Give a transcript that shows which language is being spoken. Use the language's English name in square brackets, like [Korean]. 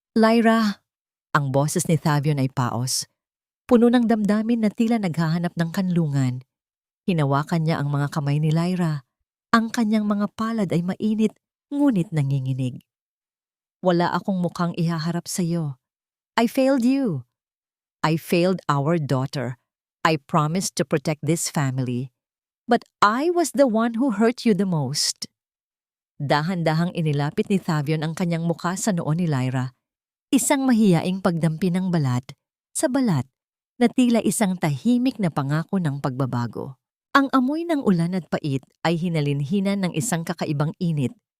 [Filipino] Lyra, ang boses ni Thavion ay paos. Puno ng damdamin na tila naghahanap ng kanlungan. Hinawakan niya ang mga kamay ni Lyra. Ang kanyang mga palad ay mainit, ngunit nanginginig. Wala akong mukhang ihaharap sa iyo. [English] I failed you. I failed our daughter. I promised to protect this family. But I was the one who hurt you the most. [Filipino] Dahan-dahang inilapit ni Thavion ang kanyang mukha sa noo ni Lyra. Isang mahiyaing pagdampi ng balat sa balat na tila isang tahimik na pangako ng pagbabago. Ang amoy ng ulan at pait ay hinalinhinan ng isang kakaibang init.